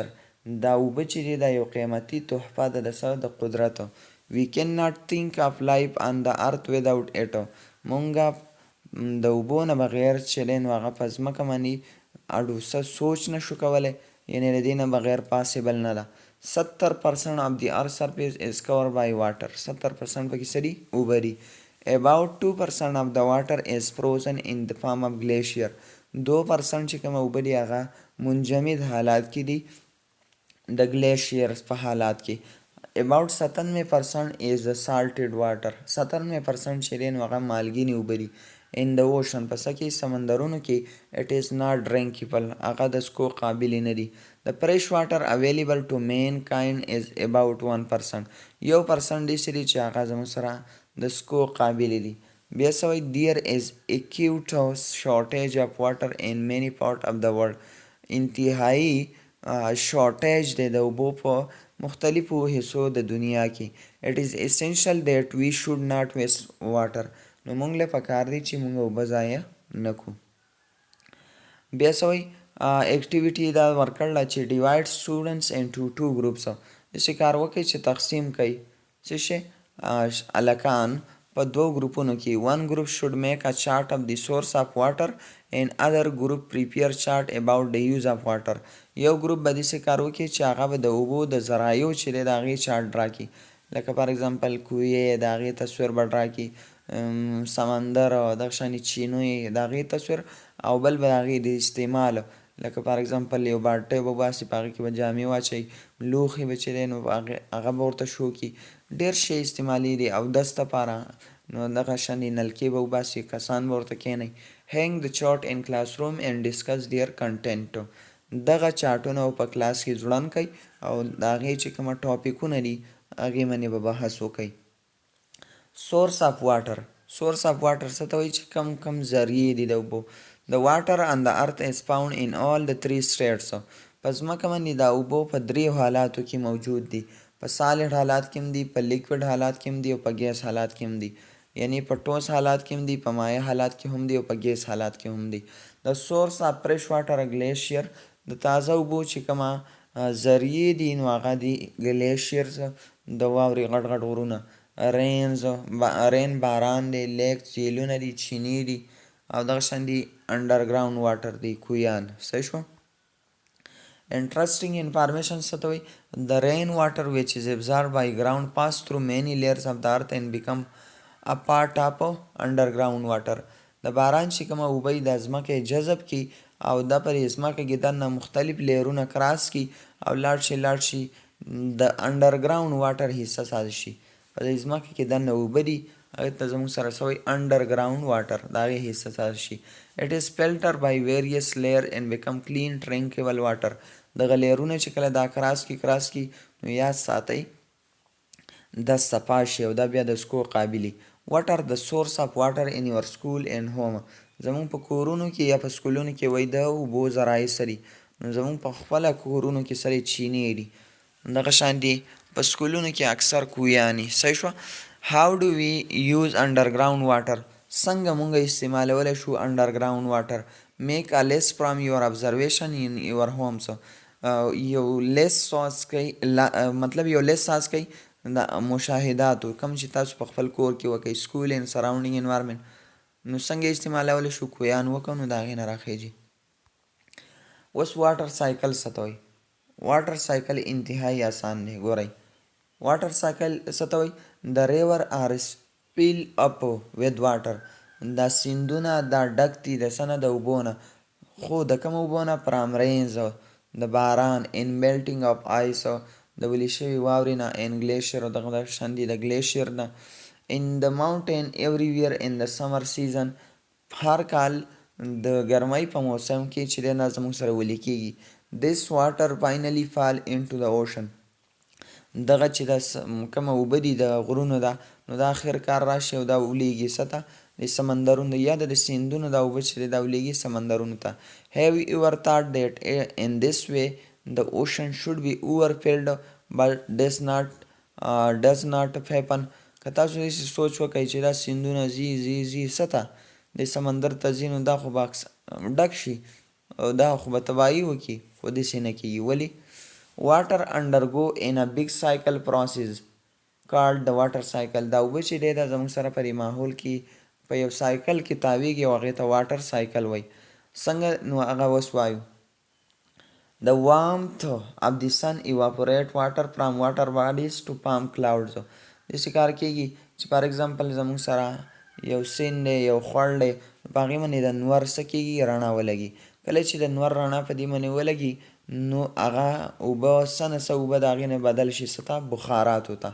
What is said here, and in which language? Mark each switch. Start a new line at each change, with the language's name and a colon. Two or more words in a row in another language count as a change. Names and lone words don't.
Pashto: دا اوبه چې دی دا یو قیمتي تحفه ده د څه د قدرت.
English: We can't think of life on the earth without it.
Pashto: مونږه د اوبو نه بغیر چې دی نو هغه په ځمکه باندې اډو څه سوچ نه شو کولی، یعنې د دې نه بغیر پاسبل نه ده.
English: 70% of the earth surface is covered by water.
Pashto: 70% پکې څه دي اوبه دي.
English: About 2% of the water is frozen in the form of glacier.
Pashto: 2% چې کومه اوبه دي هغه منجمد حالات کې دي د ګلیشیرز په حالات کې.
English: about 97% is the salted water.
Pashto: 97% چې دی نو هغه مالګینې اوبه دي.
English: in the ocean
Pashto: په څه کې سمندرونو کې
English: it is not drinkable
Pashto: هغه د څکو قابلې نه دي.
English: the fresh water available to mankind is about 1%.
Pashto: 1% دې چې چې هغه زموږ سره د څکو قابلې دي. بیا سوی
English: there is acute shortage of water in many part of the world.
Pashto: انتهایی شارټیج دی د اوبو په مختلفو حصو د دنیا کې.
English: it is essential that we should not waste water.
Pashto: نو موږ له پکار دی چې موږ اوبه ضایع نه کړو. بیا سوی اکټیویټي دا ورکړله چې
English: divide students into 2 groups.
Pashto: داسې کار وکړئ چې تقسیم کوي څه شی هلکان په 2 ګروپونو کې.
English: one group should make a chart of the source of water and other group prepare chart about the use of water.
Pashto: یو ګروپ به داسې کار وکړي چې هغه به د اوبو د ذرایعو چې دی د هغې چارټ راکړي. لکه
English: for example
Pashto: کویې د هغې تصویر به راکړي، سمندر او دغه شانې چینوې د هغې تصویر، او بل به د هغې د استعمال لکه
English: for example
Pashto: یو باټۍ به وباسي په هغې کې به جامې واچوي، لوښي به چې دی نو هغه به ورته شو کړي. ډېر شی استعمالیږي اودس دپاره. نو دغه شانې نلکې به وباسي، کسان به ورته کښېنوي.
English: hang the chart in classroom and discuss their content.
Pashto: دغه چارټونه په کلاس کې ځوړند کړئ او د هغې چې کومه ټاپکونه دي هغې باندې به بحث وکړئ.
English: source of water. source of water
Pashto: څه ته وایي چې کم کم ذریعې دي د اوبو.
English: د واټر on the earth is found in all the 3 states.
Pashto: په ځمکه باندې د اوبو په 3 حالاتو کې موجود دي. په سالډ حالات کې هم دي، په لیکوډ حالات کې هم دي، او په ګیس حالات کې هم دي. یعنی په ټوس حالات کې هم دي، په مایع حالات کې هم دي، او په ګیس حالات کې هم دي.
English: د source of fresh water glacier.
Pashto: د تازه اوبو چې کومه ذریعې دي نو هغه دي ګلیشیرز، د واورې غټ غټ غرونه، رین باران دی، لیک جهیلونه دي، چینې دي، او دغه شان دي
English: underground water
Pashto: دی، کویان. صحیح شو.
English: interesting information
Pashto: څه ته وایي؟
English: the rain water which is absorbed by ground pass through many layers of the earth and become a part of underground water.
Pashto: د باران چې کومه اوبه د ځمکې جذب کړي او دا پر ځمکه کې دننه مختلف لیرونه کراس کړي او لاړ شي د
English: underground water
Pashto: حصه سازي شي. په دې ځمکه کې دننه اوبه دي هغې ته زموږ سره څه وایي؟
English: underground water,
Pashto: د هغې حصه سازي شي.
English: it is filtered by various layer and become clean drinkable water.
Pashto: دغه لیرونه چې کله دا کراس کی نو یاد ساتئ دا صفا شي او دا بیا د څکو قابلي.
English: what are the source of water in your school and home؟
Pashto: زمونږ په کورونو کې یا په سکولونو کې وایي د اوبو ذرایع څه دي؟ نو زمونږ په خپله کورونو کې څه دي؟ چینې دي. دغه شان دي په سکولونو کې اکثر کویانې. صحیح شوه.
English: how do we use underground water؟
Pashto: څنګه مونږ استعمالولی شو
English: underground water? make a list from your observation in your homes.
Pashto: یو لیست ساز کوي، مطلب یو لیست ساز کوي د مشاهداتو کوم چې تاسو په خپل کور کې وکئ،
English: school and surrounding environment.
Pashto: نو څنګه استعمالولی شو؟ کویان وکړو نو د هغې نه راخیږي. اوس
English: water cycle
Pashto: څه ته وایي؟
English: water cycle
Pashto: انتهایی آسان دی. ګورئ
English: water cycle
Pashto: څه ته وایي؟
English: the river are fill up with water.
Pashto: دا سیندونه دا ډک دي د څه نه؟ د اوبو نه. خو د کوم اوبو نه؟
English: from rains,
Pashto: د باران،
English: in melting of ice,
Pashto: د ویلې شوي واورې نه،
English: in glacier,
Pashto: او دغه شان دي د ګلیشیر نه.
English: in the mountain every year in the summer season.
Pashto: هر کال د ګرمۍ په موسم کې چې دی دا زموږ سره ویلې کېږي.
English: this water finally fall into the ocean.
Pashto: دغه چې دا کومه اوبه دي د غرونو ده نو دا آخر کار راشي او دا ولیږي څه ته؟ د سمندرونو یا د سیندونو دا اوبه چې دی دا ولیږي سمندرونو ته. have you ever thought that in this way the ocean should be overfilled but does not happen؟ که تاسو داسې سوچ وکئ چې دا سیندونه ځي څه ته؟ د سمندر ته ځي نو دا خو به ډک شي او دا خو به تباهي وکړي، خو داسې نه کېږي. ولې؟
English: water undergo in a big cycle process called the water cycle.
Pashto: دا اوبه چې دی دا زموږ سره په ماحول کې په یو سایکل کې تاویږي او هغې ته
English: water cycle
Pashto: وایي. څنګه؟ نو هغه اوس وایو
English: the warmth of the sun evaporate water from water bodies to form clouds.
Pashto: داسې کار کېږي چې
English: for example
Pashto: زموږ سره یو سیند دی، یو خوړ دی، په هغې باندې د نور څه کېږي؟ رڼا ولګي. کله چې د نور رڼا په دې باندې ولګي نو هغه اوبه څه اوبه د هغې نه بدل شي څه ته بخاراتو ته.